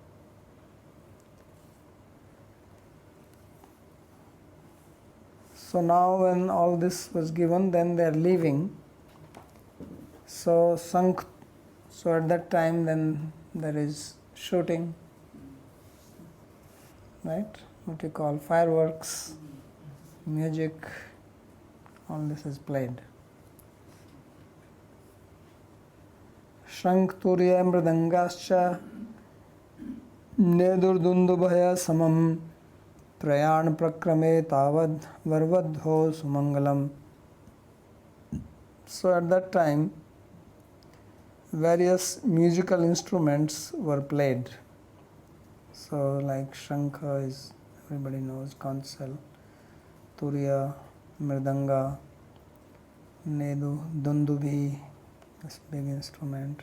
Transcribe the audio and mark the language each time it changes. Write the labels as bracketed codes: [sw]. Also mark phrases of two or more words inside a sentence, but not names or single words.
[en] So now when all this was given, then they are leaving. So at that time then there is shooting, right? What you call fireworks, music, all this is played. [sa] शङ्ख तूर्य मृदङ्गाश्च नेदुर्दुन्दुभयः समम् प्रयाण प्रक्रमे तावद् वरवधू सुमङ्गलम्. [en] So at that time, various musical instruments were played. So like Shankha is, everybody knows, conch shell, Turiya, Mridanga, Nedu, Dundubhi, this big instrument.